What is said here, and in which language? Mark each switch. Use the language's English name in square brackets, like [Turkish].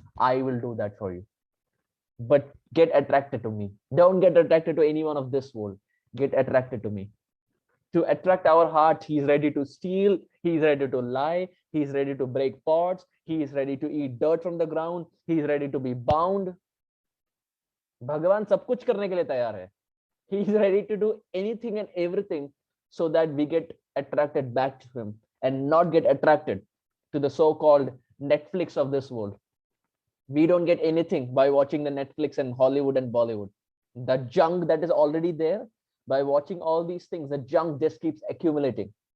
[English] I will do that for you. But get attracted to me. Don't get attracted to anyone of this world. Get attracted to me. To attract our heart, he is ready to steal, he is ready to lie, he is ready to break pots, he is ready to eat dirt from the ground, he is ready to be bound. [Hindi] भगवान सब कुछ करने के लिए तैयार है. [English] He is ready to do anything and everything so that we get attracted back to him and not get attracted to the so-called Netflix of this world. We don't get anything by watching the Netflix and Hollywood and Bollywood. The junk that is already there, by watching all these things, the junk just keeps accumulating.